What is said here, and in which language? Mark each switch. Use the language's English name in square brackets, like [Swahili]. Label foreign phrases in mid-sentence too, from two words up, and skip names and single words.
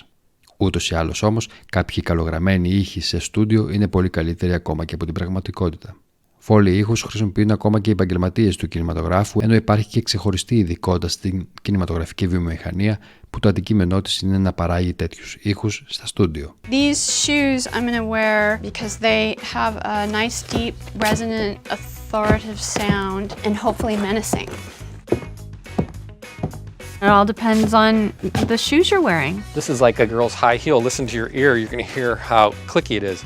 [Greek] Ούτως ή άλλως όμως, κάποιοι καλογραμμένοι ήχοι σε στούντιο είναι πολύ καλύτεροι ακόμα και από την πραγματικότητα. Foley ήχους χρησιμοποιούν ακόμα και οι επαγγελματίες του κινηματογράφου, ενώ υπάρχει και ξεχωριστή ειδικότητα στην κινηματογραφική βιομηχανία που το αντικείμενό της είναι να παράγει τέτοιους ήχους στα στούντιο. [English] These shoes I'm going to wear because they have a nice, deep, resonant, authoritative sound and hopefully menacing. It all depends on the shoes you're wearing. This is like a girl's high heel. Listen to your ear, you're going to hear how clicky it is.